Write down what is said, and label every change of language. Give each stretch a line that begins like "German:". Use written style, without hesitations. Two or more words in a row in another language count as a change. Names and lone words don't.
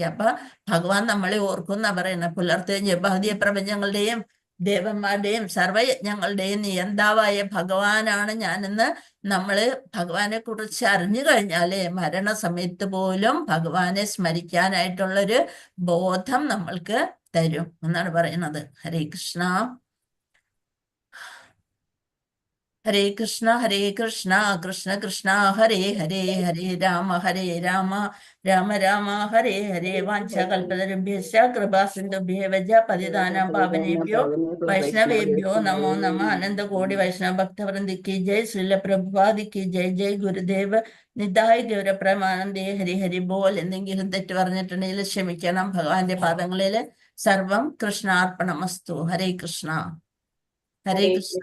Malayalam: അപ്പൊ ഭഗവാൻ നമ്മളെ ഓർക്കുന്ന പറയുന്നത്. പുലർത്തുക ഭൗതിക പ്രപഞ്ചങ്ങളുടെയും ദേവന്മാരുടെയും സർവയജ്ഞങ്ങളുടെയും നിയന്താവായ ഭഗവാനാണ് ഞാനെന്ന് നമ്മള് ഭഗവാനെ കുറിച്ച് അറിഞ്ഞു കഴിഞ്ഞാല് മരണസമയത്ത് പോലും ഭഗവാനെ സ്മരിക്കാനായിട്ടുള്ളൊരു ബോധം നമ്മൾക്ക് തരും എന്നാണ് പറയുന്നത്.
Sanskrit: हरे कृष्ण. हरे कृष्ण हरे कृष्ण कृष्ण कृष्ण हरे हरे, हरे राम राम राम हरे हरे. वाञ्छाकल्पतरुभ्यश्च कृपासिन्धुभ्य एव पतितानां पावनेभ्यो वैष्णवेभ्यो नमो नमः.
Hindi: अनन्तकोटि वैष्णव भक्तवृन्द की जय। श्रील प्रभुपाद की जय.
Bangla: জয় গুরুদেব নিতাই গৌরপ্রেমানন্দে। হরি হরি বোল.
Malayalam: എന്തെങ്കിലും തെറ്റ് പറഞ്ഞിട്ടുണ്ടെങ്കിൽ ക്ഷമിക്കണം. ഭഗവാന്റെ പാദങ്ങളിൽ
Sanskrit: सर्वं कृष्णार्पणमस्तु. हरे कृष्ण। हरे कृष्ण.